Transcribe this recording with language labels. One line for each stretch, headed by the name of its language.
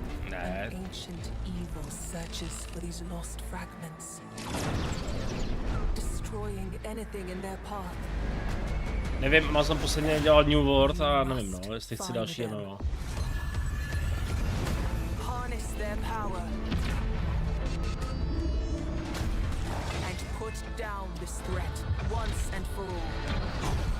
Czech: Ne.
English: Ancient evil searches for these lost fragments, destroying anything in their path.
Czech: Nevím, Amazon posledně dělal New World a nevím, no, jestli chci další MMO.
English: Harness their power and put down this threat once and for all.